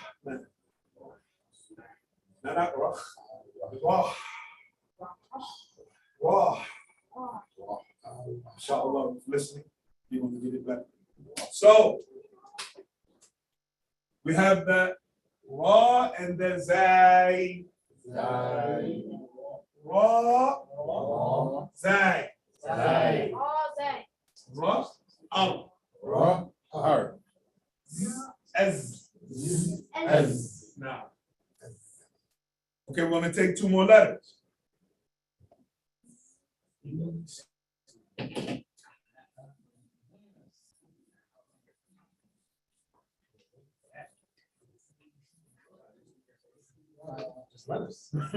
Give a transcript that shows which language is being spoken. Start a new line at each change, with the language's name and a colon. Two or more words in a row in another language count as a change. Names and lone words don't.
English: Not that rah. Rah. Rah. Inshallah, listening, you're gonna get it back. So we have that Ra and then Zay. Zai. Ra, Zay. Zai. Oh, that. Ra, Al, Ra. Ar. Ez. Ez. Now. Okay, we're gonna take two more letters. Just let us.